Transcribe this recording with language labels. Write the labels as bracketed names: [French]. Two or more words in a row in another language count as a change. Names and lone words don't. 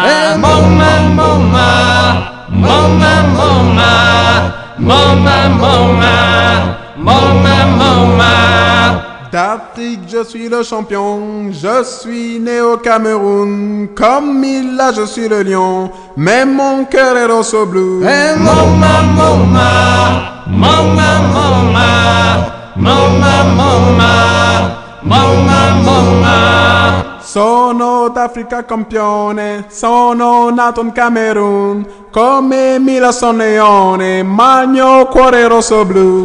[French] Bomma, bomma, bomma, bomma, bomma, bomma, bomma, bomma. D'Afrique, je suis le champion, je suis né au Cameroun, comme il a, je suis le lion, mais mon cœur est rosso bleu. Bomba, bomba, bomba, bomba, bomba, bomba, bomba, bomba. [Italian] Sono d'Africa campione, sono nato in Camerun, come Mila son leone, ma il mio cuore è rosso blu.